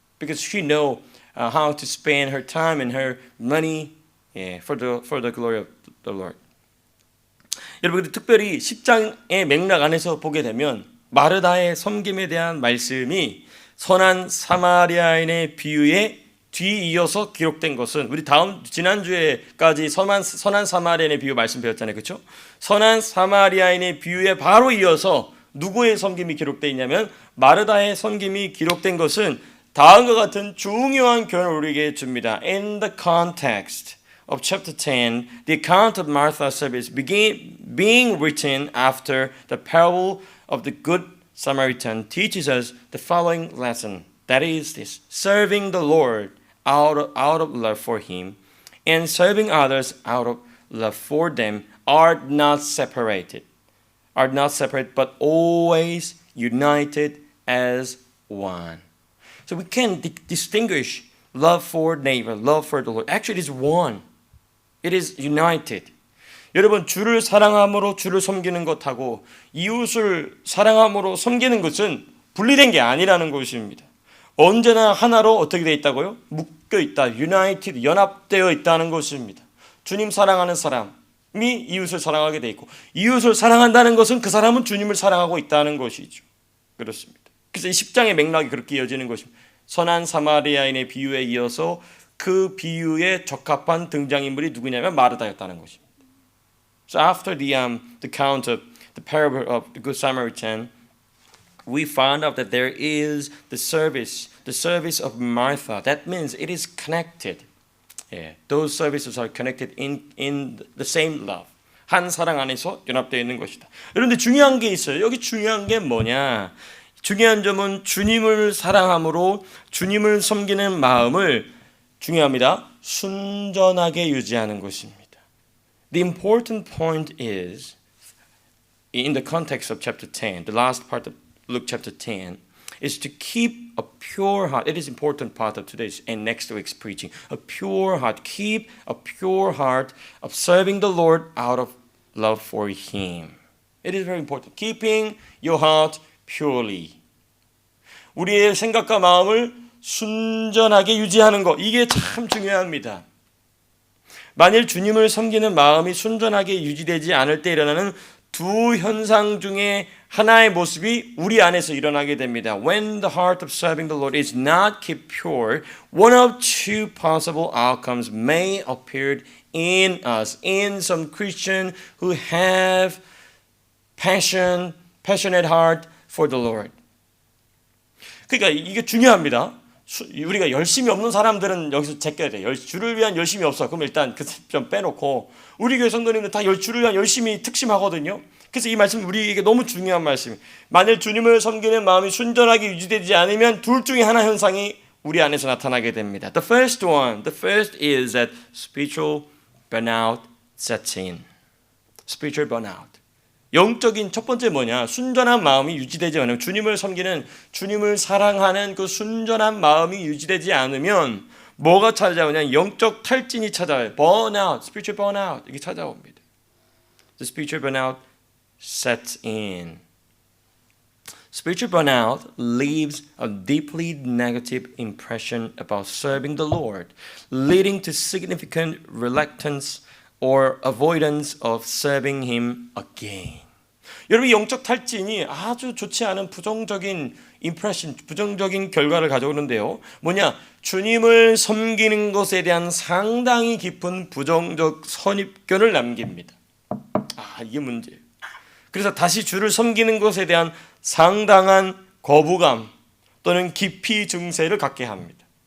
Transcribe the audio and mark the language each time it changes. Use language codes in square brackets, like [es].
[en] Because she know how to spend her time and her money for the glory of the Lord. [ko] 여러분 특별히 10장의 맥락 안에서 보게 되면 마르다의 섬김에 대한 말씀이 선한 사마리아인의 비유에 뒤이어서 기록된 것은 우리 지난주에까지 선한 사마리아인의 비유 말씀 배웠잖아요. 그렇죠? 선한 사마리아인의 비유에 바로 이어서 누구의 섬김이 기록되어 있냐면 마르다의 섬김이 기록된 것은 다음과 같은 중요한 교훈을 우리에게 줍니다. [en] In the context of chapter 10, the account of Martha's service being written after the parable of the Good Samaritan teaches us the following lesson. That is this: serving the Lord out of love for Him and serving others out of love for them are not separated, but always united as one. So we can distinguish love for neighbor, love for the Lord. Actually, it is one. It is united. [ko] 여러분, 주를 사랑함으로 주를 섬기는 것하고 이웃을 사랑함으로 섬기는 것은 분리된 게 아니라는 것입니다. 언제나 하나로 어떻게 되어 있다고요? 묶여 있다. united, 연합되어 있다는 것입니다. 주님 사랑하는 사람이 이웃을 사랑하게 되어 있고 이웃을 사랑한다는 것은 그 사람은 주님을 사랑하고 있다는 것이죠. 그렇습니다. 그래서 이 10장의 맥락이 그렇게 이어지는 것입니다. 선한 사마리아인의 비유에 이어서 그 비유에 적합한 등장인물이 누구냐면 마르다였다는 것입니다. [en] So after the count of the parable of the Good Samaritan, we found out that there is the service of Martha. That means it is connected. Yeah, those services are connected in the same love. [ko] 한 사랑 안에서 연합되어 있는 것이다. 그런데 중요한 게 있어요. 여기 중요한 게 뭐냐? 중요한 점은 주님을 사랑함으로 주님을 섬기는 마음을 중요합니다. 순전하게 유지하는 것입니다. [en] The important point is, in the context of chapter 10, the last part of Luke chapter 10, is to keep a pure heart. It is an important part of today's and next week's preaching. A pure heart. Keep a pure heart of serving the Lord out of love for Him. It is very important. Keeping your heart purely. [ko] 우리의 생각과 마음을 순전하게 유지하는 것. 이게 참 중요합니다. 만일 주님을 섬기는 마음이 순전하게 유지되지 않을 때 일어나는 두 현상 중에 하나의 모습이 우리 안에서 일어나게 됩니다. [en] When the heart of serving the Lord is not kept pure, one of two possible outcomes may appear in us, in some Christian who have passionate heart for the Lord. [ko] 그러니까 이게 중요합니다. 우리가 열심이 없는 사람들은 여기서 제껴야 돼. 주를 위한 열심이 없어. 그럼 일단 그 좀 빼놓고 우리 교회 성도님들 다 주를 위한 열심이 특심하거든요. 그래서 이 말씀 우리에게 너무 중요한 말씀이에요. 만일 주님을 섬기는 마음이 순전하게 유지되지 않으면 둘 중에 하나 현상이 우리 안에서 나타나게 됩니다. [en] The first is that spiritual burnout sets in. Spiritual burnout. [ko] 영적인 첫 번째 뭐냐? 순전한 마음이 유지되지 않으면 주님을 섬기는 주님을 사랑하는 그 순전한 마음이 유지되지 않으면 뭐가 찾아오냐? 영적 탈진이 찾아와요. [en] burnout, spiritual burnout [ko] 이게 찾아옵니다. [en] The spiritual burnout sets in. Spiritual burnout leaves a deeply negative impression about serving the Lord, leading to significant reluctance or avoidance of serving Him again. [ko] 여러분, 영적 탈진이 아주 좋지 않은 부정적인 impression, 부정적인 결과를 가져오는데요. 뭐냐? 주님을 섬기는 것에 대한 상당히 깊은 부정적 선입견을 남깁니다. 이게 문제예요. 그래서 다시 주를 섬기는 것에 대한 상당한 거부감 또는 기피 증세를 갖게 합니다.